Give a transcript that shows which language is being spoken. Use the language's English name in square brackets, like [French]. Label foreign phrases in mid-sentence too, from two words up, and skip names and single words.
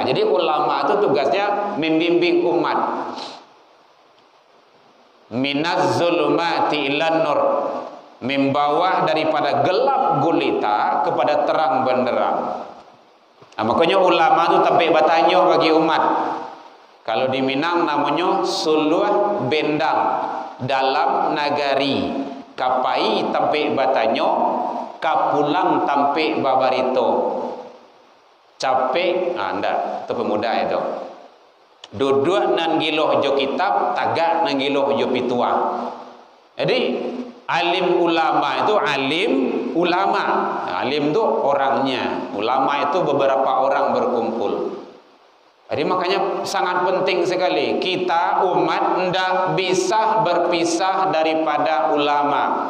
[Indonesian] Jadi ulama itu tugasnya membimbing umat. [Arabic] من الظلمات إلى النور, [Indonesian] membawa daripada gelap gulita kepada terang benderang. Nah, makanya ulama itu sampai bertanya bagi umat. Kalau di Minang namanya [Minangkabau] suluh bendang dalam nagari, kapai tampe batanyo, kapulang tampe babarito. Capek, ndak, itu pemuda itu. Duduk nan giloh jo kitab, tagak nan giloh jo pitua. [Indonesian] Jadi alim ulama itu alim ulama. Alim itu orangnya, ulama itu beberapa orang berkumpul. Jadi makanya sangat penting sekali kita umat ndak bisa berpisah daripada ulama.